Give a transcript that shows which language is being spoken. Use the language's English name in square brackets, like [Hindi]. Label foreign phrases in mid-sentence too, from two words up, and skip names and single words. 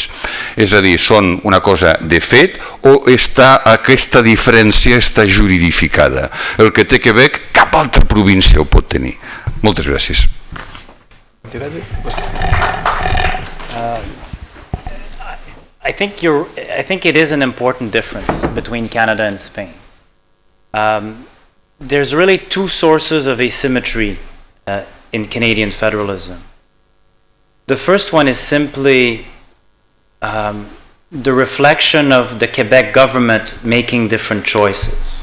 [Catalan] És a dir, són una cosa de fet o aquesta diferència està juridificada? El que té Quebec, cap altra província ho pot tenir. Moltes gràcies. [English] I think it is an important difference between Canada and Spain. There's really two sources of asymmetry in Canadian federalism. The first one is simply the reflection of the Quebec government making different choices.